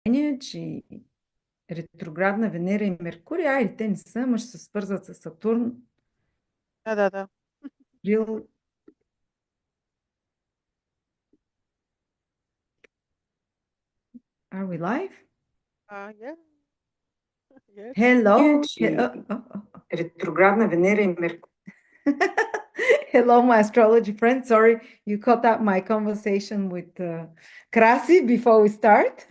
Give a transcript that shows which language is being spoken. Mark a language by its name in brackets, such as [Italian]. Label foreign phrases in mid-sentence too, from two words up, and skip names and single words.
[Bulgarian] че ретроградна Венера и Меркурий, или те не са, ама ще се свързват с Сатурн. Да. [English] Real... Are we live? Yeah. Yes. Hello. [Bulgarian] Ретроградна Венера и Меркурий. [English] Hello, my astrology friend. Sorry, you caught up my conversation with Krasi before we start.